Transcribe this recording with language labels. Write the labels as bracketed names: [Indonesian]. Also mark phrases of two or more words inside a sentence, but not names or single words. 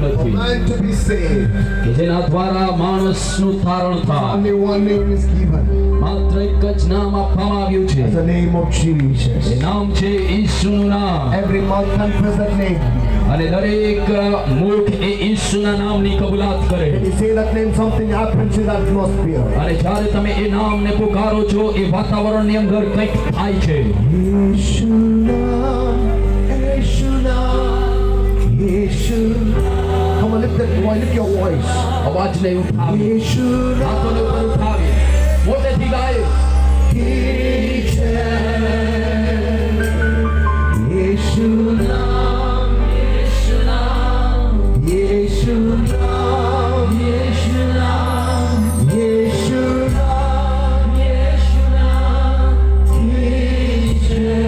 [English] for [Gujarati] નથી [English] man to be saved. [Gujarati] કે જેના દ્વારા માણસનું તારણ થાય. [English] Only one name is given. [Gujarati] માત્ર એક જ નામ આપવામાં આવ્યું છે. [English] It's the name of Jesus. [Gujarati] એ નામ છે ઈસુનું નામ. [English] Every mouth confess that name. [Gujarati] અને દરેક મુખ એ ઈસુના નામની કબૂલાત કરે. [English] When you say that name, something happens in the atmosphere. [Gujarati] અને જ્યારે તમે એ નામને પુકારો છો એ વાતાવરણની અંદર કંઈક થાય છે. Yeshu. [English] Come on, lift that voice, lift your voice. [Gujarati] અવાજને ઉઠાવી હાથોને ઉપર ઉઠાવી મોટેથી ગાય. ઈસુ નામ, ઈસુ નામ, ઈસુ નામ, ઈસુ નામ, ઈસુ નામ, ઈસુ નામ, ઈસુ